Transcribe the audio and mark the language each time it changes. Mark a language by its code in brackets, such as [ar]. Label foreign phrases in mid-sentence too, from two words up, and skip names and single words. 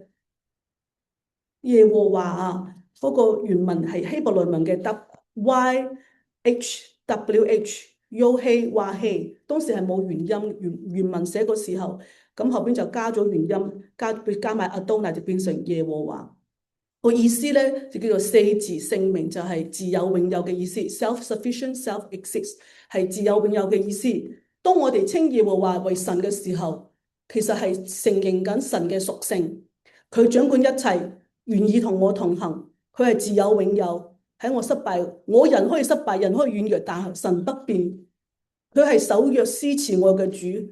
[yue] 耶和華啊，嗰個原文係希伯來文嘅 YHWH， 話希，當時係冇原音，原文寫嘅時候，咁後邊就加咗原音，加埋 Adonai 就變成耶和華。個意思咧就叫做四字聖名，就係自有永有嘅意思 ， [en] self-sufficient self-exist [yue] 係自有永有嘅意思。當我哋稱耶和華為神嘅時候，其實係承認緊神嘅屬性，佢掌管一切，願意同我同行，佢係自有永有。喺我失敗，我人可以失敗，人可以軟弱，但係神不變，佢係守約施慈愛嘅主。